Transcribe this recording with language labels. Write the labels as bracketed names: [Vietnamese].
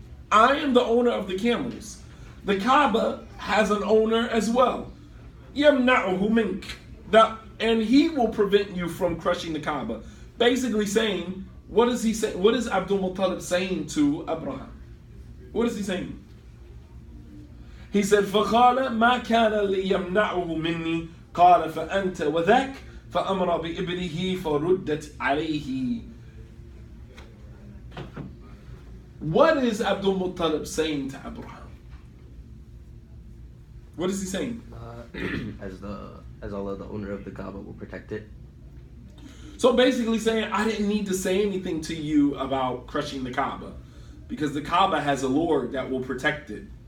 [English] I am the owner of the camels. The Kaaba has an owner as well. [Arabic] يَمْنَعُهُ مِنْكَ. [English] And he will prevent you from crushing the Kaaba. Basically saying, what is he saying? What is Abdul Muttalib saying to Abraha? What is he saying? He said, [Arabic] فَقَالَ مَا كَانَ لِيَمْنَعُهُ مِنِّي قَالَ فَأَنْتَ وَذَاكَ فَأَمْرَ بِإِبْلِهِ فَرُدَّتْ عَلَيْهِ. [English] What is Abdul Muttalib saying to Abraha? What is he saying? As Allah, the owner of the Kaaba, will protect it. So basically saying, I didn't need to say anything to you about crushing the Kaaba, because the Kaaba has a Lord that will protect it.